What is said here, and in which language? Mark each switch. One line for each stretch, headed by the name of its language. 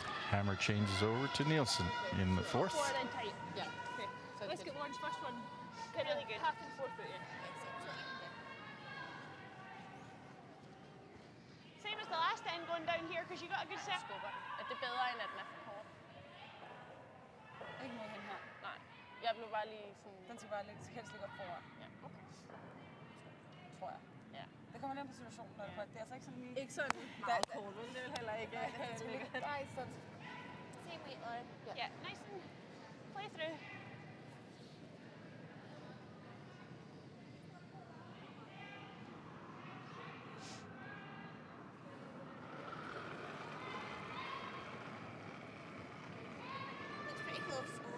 English: Hammer changes over to Nielsen in the 4th. Four then tight. Yeah. Okay. Sounds Let's good. get Lauren's first one. Really good. Half and 4 foot in. Same as the last end going down here because you got a good set.
Danish: Er det bedre, end at den er for kort? Ikke mod hende her. Nej. Jeg blev bare lige sådan... Den skal bare ligge, helst ligge op foran. Ja, okay. Tror jeg. Ja. Det kommer lidt på situationen, når det er altså ikke sådan lige... Ikke sådan meget kort, men det er heller ikke... Nej, sådan.
English: Same weight, Lauren. Yeah, nice and play through. Looks pretty close.